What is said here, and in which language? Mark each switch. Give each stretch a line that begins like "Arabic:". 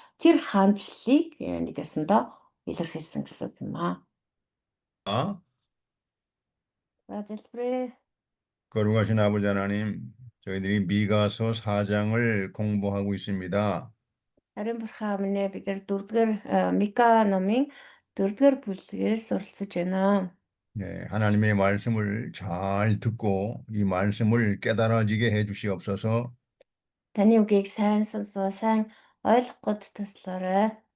Mongolian: Тэр хаанчлалыг нэг ёсондоо илэрхийлсэн гэсэн юм аа. 바젤프레.
Korean: 거룩하신 아버지 하나님, 저희들이 미가서 4장을 공부하고 있습니다.
Mongolian: Ариун бурхан өмнө бид нар 4-р Мика номын 4-р бүлгээс суралцж байна.
Korean: 예, 하나님의 말씀을 잘 듣고 이 말씀을 깨달아지게 해 주시옵소서.
Mongolian: Таны үгийг сайн сонсоо, сайн ойлгох гээд туслаарай.